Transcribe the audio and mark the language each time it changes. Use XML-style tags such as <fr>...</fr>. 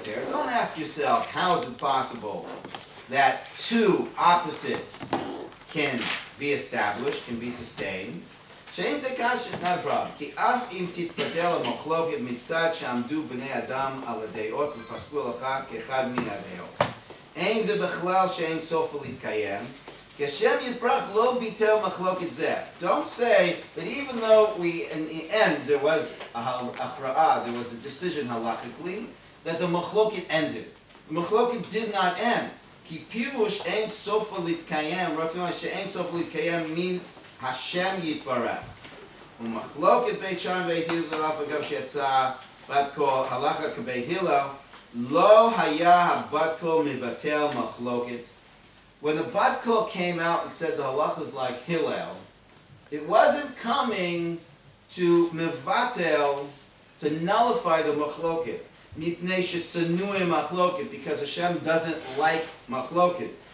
<en>Don't ask yourself, how is it possible that two opposites can be established, can be sustained?</en> <he>שאין זה קשה, not a problem. כי אף אם תתפתל המחלוקת מצד שעמדו בני אדם על הדעות ופסקו הלכה כאחד מן הדעות. אין זה בכלל שאין סופו להתקיים, כי השם יתברך לא ביטל מחלוקת זה.</he> <en>Don't say that even though in the end there was a הכרעה, there was a decision halachically, that the מחלוקת ended. The מחלוקת did not end.</en> <he>כי פירוש אין סופו להתקיים, רוצים לומר שאין סופו להתקיים מן השם יתברך. ומחלוקת בית שם ובית הלל, אף אגב שיצא בת קול הלכה כבית הלל, לא היה הבת קול מבטל מחלוקת.</he> <en>When the bat kol came out and said the halacha is like Hillel, it wasn't coming to mevatel, to nullify the machloket. Mipnei shesanuim machloket, because Hashem doesn't like machloket.</en>